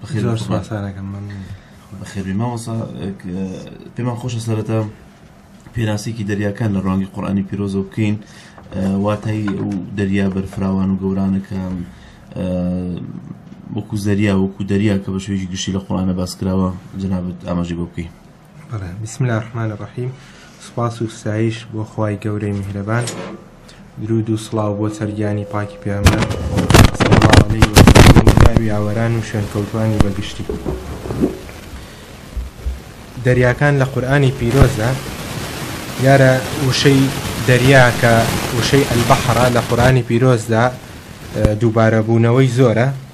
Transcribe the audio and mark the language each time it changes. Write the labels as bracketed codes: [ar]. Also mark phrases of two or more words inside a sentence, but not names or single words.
[ckb] بەخێربی مامۆستا، پێمان خۆشە سەرەتا پێناسێکی دەریاکان لە ڕوانگەی قورئانی پیرۆزەوە بکەین، واتای ئەو دەریا بەرفراوان و گەورانە کە وەکو زەریا وەکو دەریا کە بە شێوەیەکی گشتی لە قورئانە باس کراوە، جەنابەت ئاماژەی بۆ بکەین. [ar] بسم الله الرحمن الرحیم. [ckb] سوپاس و ستایش بۆ خوای گەورەی میهرەبان، درود و سڵاو بۆ سەرگیانی پاکی پێغەمبەر [ar] صلی الله عەلەیه وسەلەم، [ckb] ناوی ئاوەران و شوێنکەوتوانی بەگشتی. دەریاکان لە قورئانی پیرۆزدا یارە وشەی دەریا کە وشەی ئەلبەحرە لە قورئانی پیرۆزدا دووبارە بوونەوەی زۆرە.